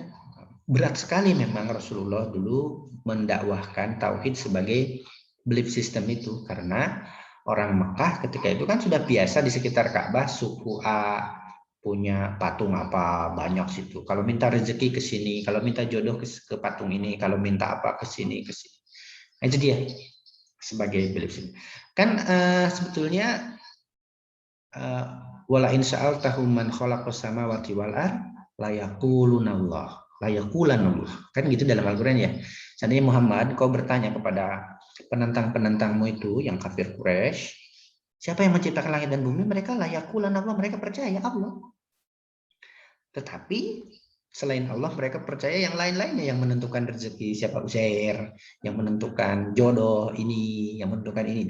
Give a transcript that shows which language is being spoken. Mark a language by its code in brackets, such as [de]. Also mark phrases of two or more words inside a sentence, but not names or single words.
[id] Berat sekali memang Rasulullah dulu mendakwahkan tauhid sebagai [en] belief system [id] itu, karena orang Mekah ketika itu kan sudah biasa di sekitar Ka'bah suku A punya patung apa banyak situ. Kalau minta rezeki ke sini, kalau minta jodoh ke patung ini, kalau minta apa ke sini ke sini. Nah, itu dia sebagai [en] belief system. [id] Kan sebetulnya [ar] ولئن سألتهم من خلق السماوات والأرض ليقولن الله، ليقولن الله. [id] Kan gitu dalam Al-Qur'an ya. Seandainya Muhammad kau bertanya kepada penentang-penentangmu itu yang kafir Quraisy, siapa yang menciptakan langit dan bumi? Mereka [ar] ليقولن الله, [id] mereka percaya Allah. Tetapi selain Allah mereka percaya yang lain-lainnya yang menentukan rezeki, siapa Uzair, yang menentukan jodoh ini, yang menentukan ini.